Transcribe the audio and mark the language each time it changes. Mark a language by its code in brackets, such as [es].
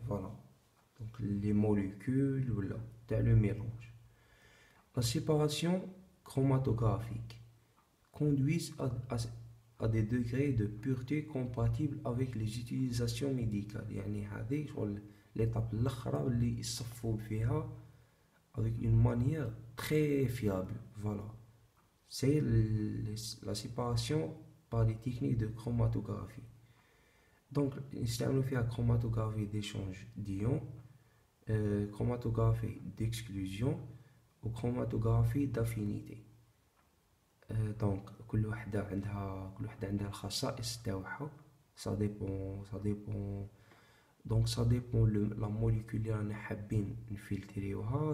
[fr] Voilà, donc les molécules [ar] ولا تاع [fr] le mélange. La séparation chromatographique conduit à des degrés de pureté compatibles avec les utilisations médicales. [ar] يعني هذه شغل l'étape الأخرى اللي يصفوا فيها [fr] avec une manière très fiable. Voilà, c'est la séparation par des techniques de chromatographie. Donc [ar] نستعملوا فيها [fr] chromatographie d'échange d'ions, chromatographie d'exclusion و chromatographie d'affinité. [ar] دونك كل وحدة عندها الخصائص تاعها. [fr] ça dépend Donc ça dépend la molécule [ar] اللي رانا حابين نفلتريوها.